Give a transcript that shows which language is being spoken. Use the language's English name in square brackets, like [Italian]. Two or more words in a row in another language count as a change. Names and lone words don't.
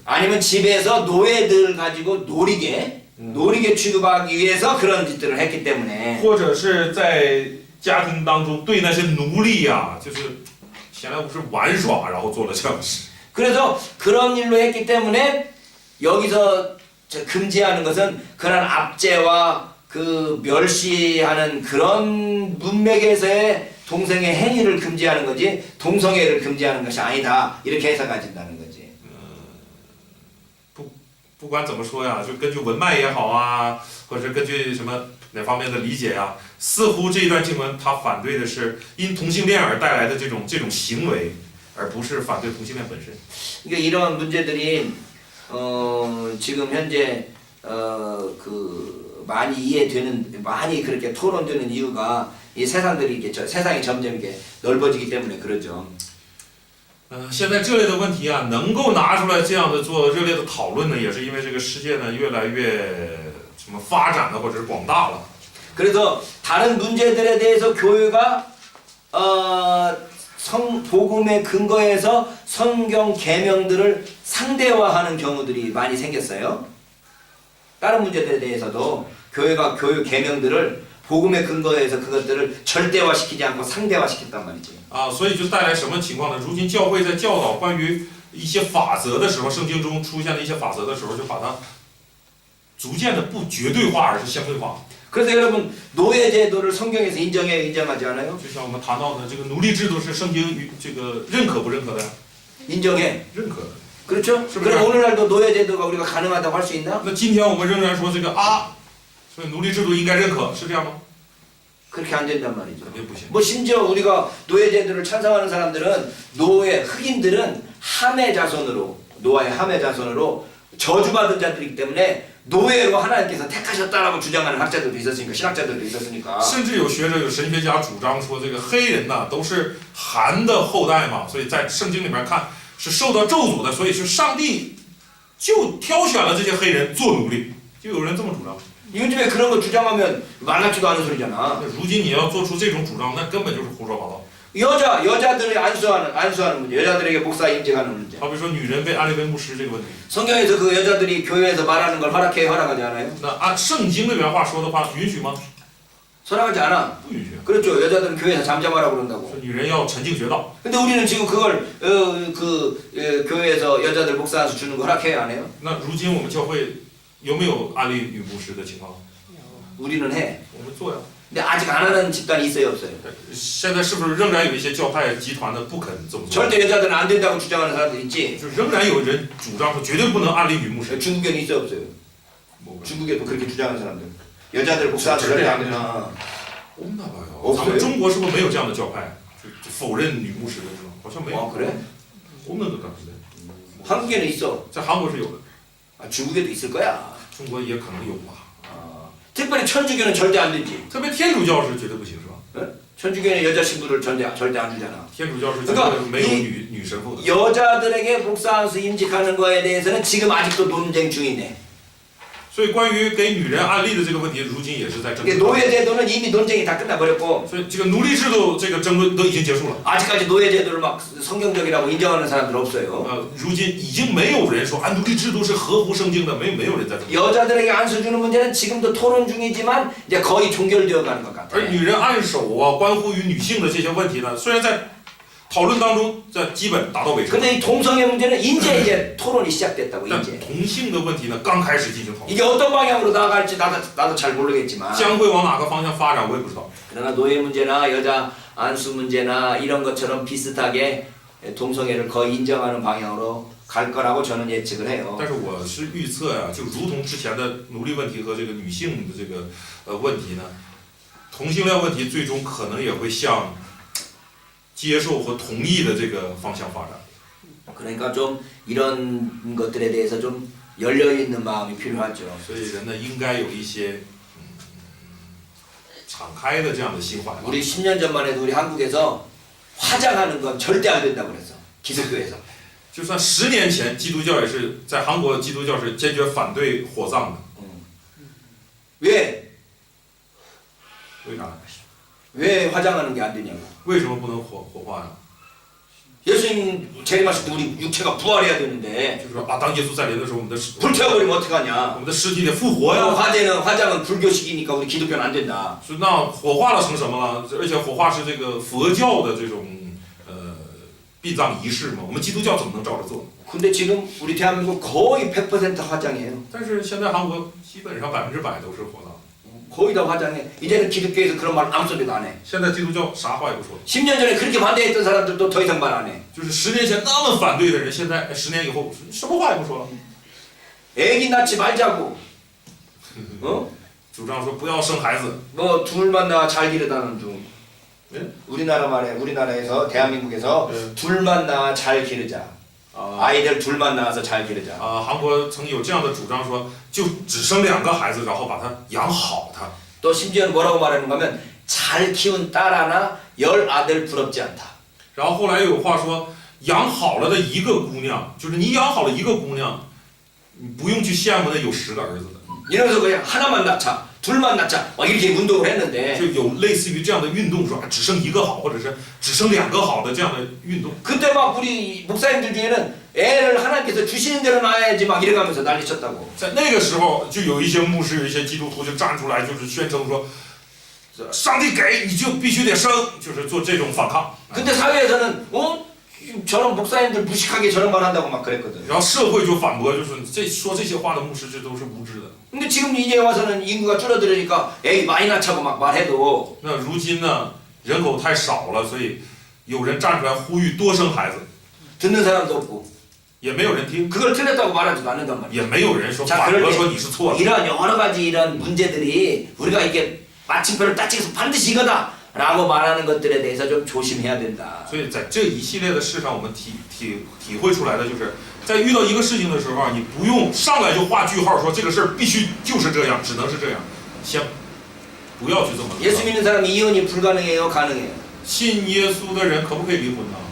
[Korean] 아니면 집에서 노예들 가지고 노리게 취급하기 위해서 그런 짓들을 했기 때문에 [Chinese] 或者是在家庭当中对那些奴隶呀，就是显然不是玩耍，然后做了这样的事。 [Korean] 그래서 그런 일로 했기 때문에 여기서 금지하는 것은 그런 압제와 그 멸시하는 그런 문맥에서의 동성애 행위를 금지하는 거지 동성애를 금지하는 것이 아니다 이렇게 해석해진다는 거지. [Chinese] 不管怎么说呀，就根据文脉也好啊，或者是根据什么哪方面的理解呀，似乎这一段经文它反对的是因同性恋而带来的这种行为，而不是反对同性恋本身。 [Korean] 그러니까 이런 문제들이 지금 현재 많이 그렇게 토론되는 이유가 이 세상이 점점 이렇게 넓어지기 때문에 그러죠. [Chinese] 现在这类的问题啊，能够拿出来这样的做热烈的讨论呢，也是因为这个世界呢越来越什么发展了，或者是广大了。 [Korean] 그래서 다른 문제들에 대해서 교회가 복음의 근거에서 성경 계명들을 상대화하는 경우들이 많이 생겼어요. 다른 문제들에 대해서도 교회가 교회 계명들을 복음의 근거에서 그것들을 절대화시키지 않고 상대화시켰단 말이지. [Chinese] 啊，所以就带来什么情况呢？如今教会在教导关于一些法则的时候，圣经中出现的一些法则的时候，就把它逐渐的不绝对化，而是相对化。 [Korean] 그래서 여러분 노예 제도를 성경에서 인정하지 않아요? [Chinese] 就像我们谈到的这个奴隶制度是圣经与这个认可不认可的呀？ [Korean] 인정해. [Chinese] 认可的。 [Korean] 그렇죠? [Chinese] 是不是? [Korean] 그럼 오늘날도 노예 제도가 우리가 가능하다고 할 수 있나? [Chinese] 那今天我们仍然说这个啊，所以奴隶制度应该认可，是这样吗？ [Korean] 그렇게 안 된단 말이죠. [Chinese] 肯定不行。 [Korean] 뭐 심지어 우리가 노예 제도를 찬성하는 사람들은 흑인들은 함의 자손으로 노아의 함의 자손으로 저주받은 자들이기 때문에 노예로 하나님께서 택하셨다라고 주장하는 학자들도 있었으니까 신학자들도 있었으니까. [Chinese] 甚至有学者有神学家主张说，这个黑人呐都是含的后代嘛，所以在圣经里面看是受到咒诅的，所以是上帝就挑选了这些黑人做奴隶，就有人这么主张。 [Korean] 요즘에 그런 거 주장하면 말 같지도 않은 소리잖아. [Chinese] 那如今你要做出这种主张，那根本就是胡说八道。 [Korean] 여자들이 안수하는 문제, 여자들에게 목사 임직하는 문제. [Chinese] 好比说女人被安利为牧师这个问题， [Korean] 성경에서 그 여자들이 교회에서 말하는 걸 허락하지 않아요? [Chinese] 那按圣经的原话说的话，允许吗？ [Korean] 허락하지 않아. [Chinese] 不允许。 [Korean] 그렇죠. 여자들은 교회에서 잠잠하라고 그런다고. [Chinese] 说女人要沉静学道， [Korean] 근데 우리는 지금 그걸 교회에서 여자들 목사 안수 주는 거 허락해요, 안 해요? [Chinese] 那如今我们教会有没有安利女牧师的情况？ [Korean] 우리는 해. [Chinese] 我们做呀。 [Korean] 근데 아직 안 하는 집단이 있어요, 없어요? [Chinese] 现在是不是仍然有一些教派集团呢不肯这么做？ [Korean] 절대 여자들은 안 된다고 주장하는 사람들 있지? [Chinese] 就仍然有人主张说绝对不能安利女牧师。 [Korean] 중국에는 있어요, 없어요? [Chinese] 我 [Korean] 중국에도 그렇게 주장하는 사람들. 여자들 목사 안수 절대 안 된다. 那吧哟， 없어요 [Chinese] 咱们中国是不是没有这样的教派？就否认女牧师的这种，好像没有。 [Korean] 그래? 없는 것 같은데。 한국에는 있어. [Chinese] 在韩国是有的， [Korean] 중국에도 있을 거야. [Chinese] 中国也可能有吧。 [Korean] 특별히 천주교는 절대 안 되지. [Chinese] 特别天主教是绝对不行，是吧？ [Korean] 천주교는 여자 신부를 절대 안 주잖아. [Chinese] 天主教是绝对没有女神父的。 [Korean] 여자들에게 목사 안수 임직하는 거에 대해서는 지금 아직도 논쟁 중이네. [Chinese] 所以关于给女人安利的这个问题，如今也是在争 [Korean] 이게 [Chinese] 论。 [Korean] 노예 제도는 이미 논쟁이 다 끝나버렸고 [Chinese] 所以这个奴隶制度这个争论都已经结束了。 [Korean] 아직까지 노예 제도를 막 성경적이라고 인정하는 사람들 없어요. [Chinese] 如今已经没有人说啊，奴隶制度是合乎圣经的，没有人在这么说。 [Korean] 여자들에게 안수 주는 문제는 지금도 토론 중이지만 이제 거의 종결되어 가는 것 같아. [Chinese] 而女人按手啊，关乎于女性的这些问题呢，虽然在讨论当中在基本达到尾声， [Korean] 근데 이 동성애 문제는 이제 토론이 시작됐다고 [Chinese] 但 [Korean] 이제. [Chinese] 同性的问题呢，刚开始进行讨论， [Korean] 이게 어떤 방향으로 나아갈지 나도 잘 모르겠지만 [Chinese] 将会往哪个方向发展，我也不知道。 [Korean] 그러나 노예 문제나 여자 안수 문제나 이런 것처럼 비슷하게 동성애를 거의 인정하는 방향으로 갈 거라고 저는 예측을 해요. [Chinese] 但是我是预测呀、就如同之前的奴隶问题和这个女性的这个问题呢，同性恋问题最终可能也会向接受和同意的这个方向发展。 [Korean] 그러니까 좀 이런 것들에 대해서 좀 열려 있는 마음이 필요하죠. [Chinese] 所以人呢，应该有一些敞开的这样的心怀吧。 [Korean] 우리 10년 전만 해도 우리 한국에서 화장하는 건 절대 안 된다고 그랬어. 기독교에서. [Chinese] 就算10年前，基督教也是在韩国，基督教是坚决反对火葬的。 [Korean] 왜? [Chinese] 为啥？ [Korean] 왜 화장하는 게 안 되냐고. [Chinese] 为什么不能火化呀？ [Korean] 예수님 재림하실 때 우리 육체가 부활해야 되는데 [Chinese] 就是说啊，当耶稣再临的时候，我们的 [Korean] 불태워버리면 [Chinese] 我 [Korean] 어떡하냐. [Chinese] 们的尸体得复活呀。 [Korean] 화장은 불교식이니까 우리 기독교는 안 된다. [Chinese] 是那火化了成什么了？而且火化是这个佛教的这种殡葬仪式嘛，我们基督教怎么能照着做？ [Korean] 근데 지금 우리 대한민국 거의 100% 화장이에요. [Chinese] 但是现在韩国基本上100%都是火葬。 [Korean] 거의 다 화장해. 이제는 기독교에서 그런 말 아무 소리도 안 해. [Chinese] 现在基督教啥话也不说， [Korean] 10년 전에 그렇게 반대했던 사람들도 더 이상 말 안 해. [Chinese] 就是10年前那么反对的人，现在10年以后什么话也不说了。 [Korean] 애기 낳지 말자고. 어? [Chinese] 主张说不要生孩子， [Korean] 뭐 둘만 낳아 잘 기르다는 중. 예? 우리나라에서 대한민국에서 예. 둘만 낳아 잘 기르자. [Chinese] 啊 [Korean] 아이들 둘만 낳아서 잘 기르자. [Chinese] 韩国曾有这样的主张说，就只生2个孩子，然后把他养好他。 [Korean] 또 심지어는 뭐라고 말하는가 하면 잘 키운 딸 하나 10 아들 부럽지 않다. [Chinese] 然后后来有话说，养好了的一个姑娘，就是你养好了一个姑娘，你不用去羡慕那有10个儿子的。 [Korean] 이러면서 그냥 하나만 낳자, 둘만 낳자, 막 이렇게 운동을 했는데 [Chinese] 就有类似于这样的运动，说只生1个好，或者是只生2个好的这样的运动。 [Korean] 그때 막 우리 목사님들 중에는 애를 하나님께서 주시는 대로 낳아야지 막 이래가면서 난리쳤다고. [Chinese] 在那个时候，就有一些牧师、有一些基督徒就站出来，就是宣称说，上帝给你就必须得生，就是做这种反抗。 [Korean] 근데 사회에서는 저런 목사님들 무식하게 저런 말 한다고 막 그랬거든. [Chinese] 然后社会就反驳，就是说这些话的牧师，这都是无知的。 [Korean] 근데 지금 이제 와서는 인구가 줄어들으니까 애기 많이 낳자고 막 말해도 [Chinese] 那如今呢，人口太少了，所以有人站出来呼吁多生孩子， [Korean] 듣는 사람도 없고 [Chinese] 也没有人听， [Korean] 그걸 틀렸다고 말하지도 않는단 말이야. [Chinese] 也没有人说 [Korean] 자 [Chinese] 反 [Korean] 그럴 [Chinese] 驳 [Korean] 때 [Chinese] 说你是错的。 [Korean] 이런 여러 가지 이런 문제들이 우리가 이게 마침표를 따지면서 반드시 이거다 라고 말하는 것들에 대해서 좀 조심해야 된다. [Chinese] 所以在这一系列的事上，我们体会出来的就是，在遇到一个事情的时候啊，你不用上来就画句号，说这个事儿必须就是这样，只能是这样，先不要去这么 [Korean] 예수 [Chinese] 做。 [Korean] 믿는 사람 이혼이 불가능해요? 가능해요? [Chinese] 信耶稣的人可不可以离婚呢？